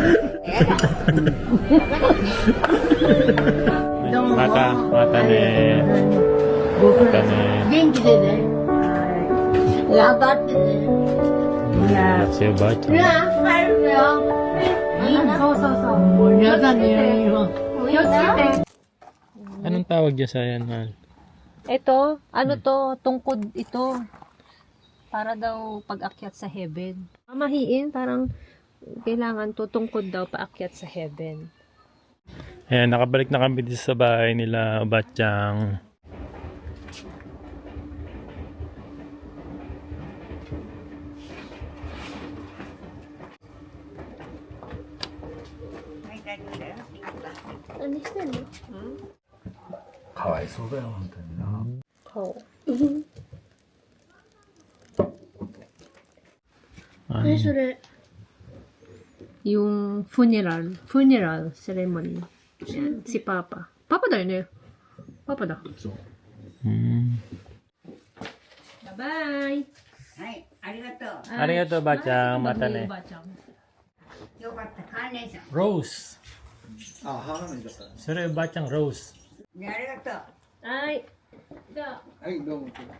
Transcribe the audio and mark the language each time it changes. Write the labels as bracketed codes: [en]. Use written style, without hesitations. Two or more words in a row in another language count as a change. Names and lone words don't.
[ja] またね. 僕またね. 元気でね。頑張ってね。いや。 [tl] Si Bachang. [ja] 帰るよ。そうそうそう。もう皆さんに言うよ。気をつけて。 [tl] Anong tawag dyan sa yan, Hal? Ito, ano to, tungkod ito. Para daw pag-akyat sa heaven. Mahiin, parang kailangan to tungkod daw paakyat sa heaven. Ayan, nakabalik na kami dito sa bahay nila Bachang. [ja] 何してんのかわいそうだよ本当にな。何それ [tl] Yung [en] funeral ceremony. [tl] Yan, si Papa. Papa da yun eh. Papa da. [en] Bye-bye! [ja] はい、ありがとう。 Arigato, Bachang. またね. よかった、カーネーション。 [en] Rose. [ja] あ、花見だった。 [en] Sure, Bachang Rose. [ja] ね、ありがとう。はい。じゃあ。はい、どうも。